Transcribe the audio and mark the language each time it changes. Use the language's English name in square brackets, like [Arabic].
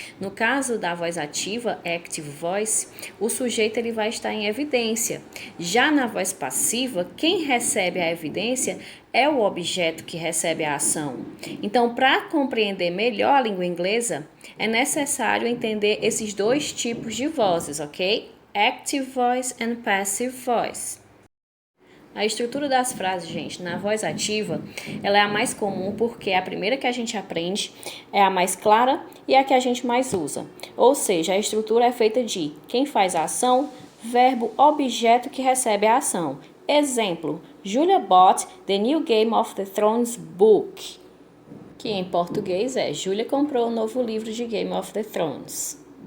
[Portuguese] No caso da voz ativa, Active Voice, o sujeito ele vai estar em evidência. Já na voz passiva, quem recebe a evidência é o objeto que recebe a ação. Então, para compreender melhor a língua inglesa, é necessário entender esses dois tipos de vozes, ok? [English] Active Voice and Passive Voice. [Portuguese] A estrutura das frases, gente, na voz ativa, ela é a mais comum porque é a primeira que a gente aprende, é a mais clara e é a que a gente mais usa. Ou seja, a estrutura é feita de quem faz a ação, verbo, objeto que recebe a ação. Exemplo, [English] Julia bought the new Game of the Thrones book, [Portuguese] que em português é Julia comprou o novo livro de Game of the Thrones.